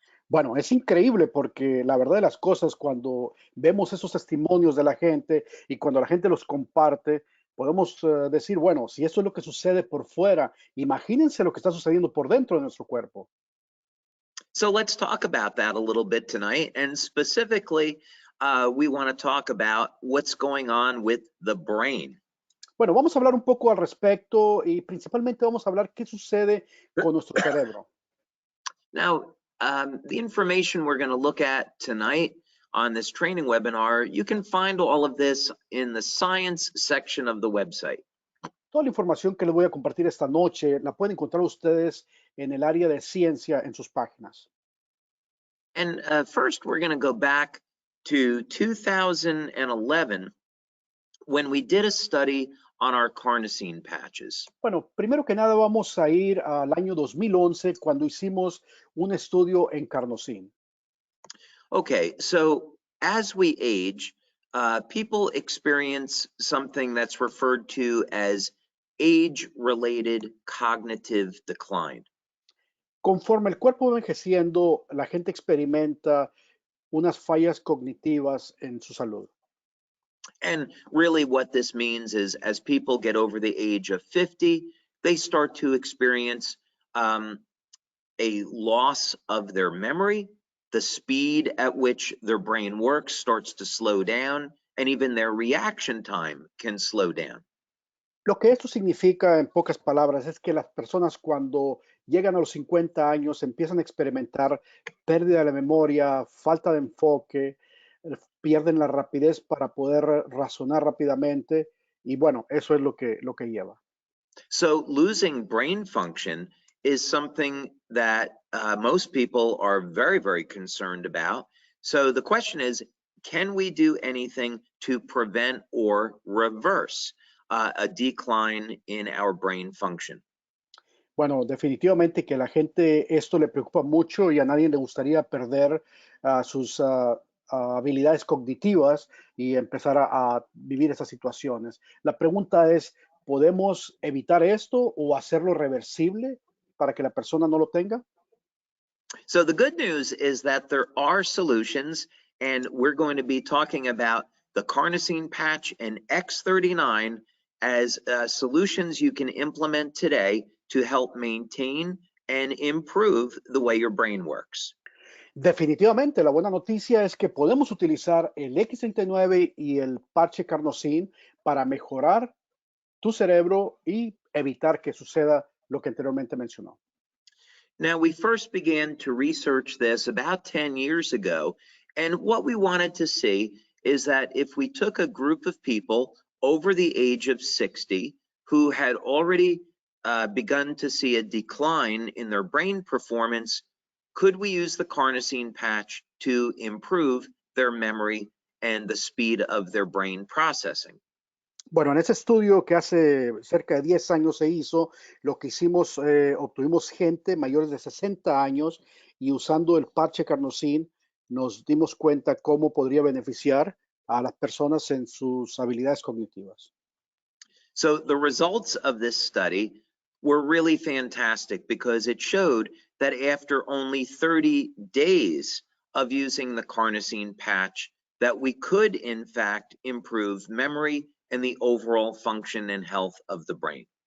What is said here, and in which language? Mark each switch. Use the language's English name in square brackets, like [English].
[Spanish] Bueno, es increíble porque la verdad de las cosas, cuando vemos esos testimonios de la gente y cuando la gente los comparte, podemos decir, bueno, si eso es lo que sucede por fuera, imagínense lo que está sucediendo por dentro de nuestro cuerpo. [English] So let's talk about that a little bit tonight. And specifically, we want to talk about what's going on with the brain. [Spanish] Bueno, vamos a hablar un poco al respecto y principalmente vamos a hablar qué sucede con nuestro cerebro. [English] Now, the information we're going to look at tonight on this training webinar, you can find all of this in the science section of the website. [Spanish] Toda la información que les voy a compartir esta noche la pueden encontrar ustedes en el área de ciencia en sus páginas. [English] And first, we're going to go back to 2011 when we did a study on our carnosine patches. [Spanish] Bueno, primero que nada vamos a ir al año 2011 cuando hicimos un estudio en carnosine. [English] Okay, so as we age, people experience something that's referred to as age-related cognitive decline. [Spanish] Conforme el cuerpo va envejeciendo, la gente experimenta unas fallas cognitivas en su salud. [English] And really what this means is as people get over the age of 50, they start to experience a loss of their memory, the speed at which their brain works starts to slow down, and even their reaction time can slow down. [Spanish] Lo que esto significa, en pocas palabras, es que las personas cuando llegan a los 50 años empiezan a experimentar pérdida de la memoria, falta de enfoque, pierden la rapidez para poder razonar rápidamente y bueno, eso es lo que lleva. [English] So losing brain function is something that most people are very, very concerned about. So the question is, can we do anything to prevent or reverse a decline in our brain function? [Spanish] Bueno, definitivamente que la gente esto le preocupa mucho y a nadie le gustaría perder sus habilidades cognitivas y empezar a vivir esas situaciones. La pregunta es, ¿podemos evitar esto o hacerlo reversible para que la persona no lo tenga? [English] So the good news is that there are solutions, and we're going to be talking about the carnosine patch and X39 as solutions you can implement today to help maintain and improve the way your brain works. [Spanish] Definitivamente, la buena noticia es que podemos utilizar el X39 y el parche carnosine para mejorar tu cerebro y evitar que suceda lo que anteriormente mencionó. [English] Now, we first began to research this about 10 years ago, and what we wanted to see is that if we took a group of people over the age of 60 who had already begun to see a decline in their brain performance, could we use the carnosine patch to improve their memory and the speed of their brain processing? [Spanish] Bueno, en ese estudio que hace cerca de 10 años se hizo, lo que hicimos, obtuvimos gente mayores de 60 años y usando el parche carnosine nos dimos cuenta cómo podría beneficiar a las personas en sus habilidades cognitivas. [English] So the results of this study were really fantastic because it showed that after only 30 days of using the carnosine patch, that we could in fact improve memory and the overall function and health of the brain.